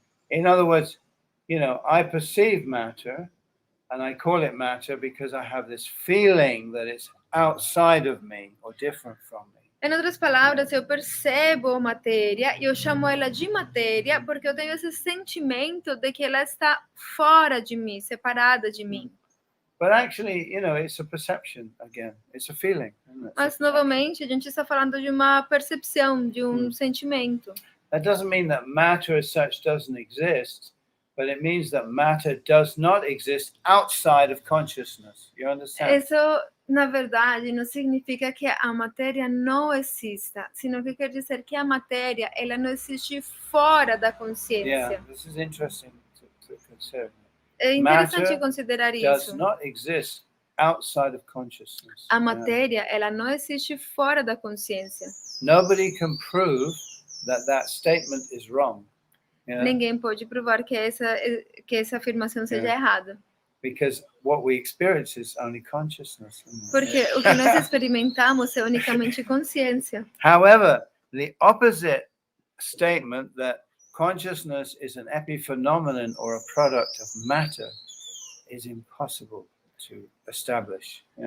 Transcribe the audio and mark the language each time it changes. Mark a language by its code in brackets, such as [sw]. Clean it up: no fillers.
[en] In other words, I perceive matter and I call it matter because I have this feeling that it's outside of me or different from me. [pt] Em outras palavras, eu percebo a matéria e eu chamo ela de matéria porque eu tenho esse sentimento de que ela está fora de mim, separada de mim. [en] But actually, it's a perception again. It's a feeling. [pt] Mas, novamente, a gente está falando de uma percepção, de um sentimento. [en] That doesn't mean that matter as such doesn't exist, but it means that matter does not exist outside of consciousness. You understand? [pt] Isso, na verdade, não significa que a matéria não exista, sino que quer dizer que a matéria, ela não existe fora da consciência. [en] Yeah, this is interesting to consider. [pt] É interessante considerar isso. [en] Does [pt] isso. [en] not exist outside of consciousness. [pt] A matéria, ela não existe fora da consciência. [en] Nobody can prove that statement is wrong. [pt] Ninguém pode provar que essa afirmação seja errada. [en] Because what we experience is only consciousness. [pt] Porque o que nós experimentamos é unicamente consciência. [en] However, the opposite statement that consciousness is an epiphenomenon or a product of matter is impossible to establish.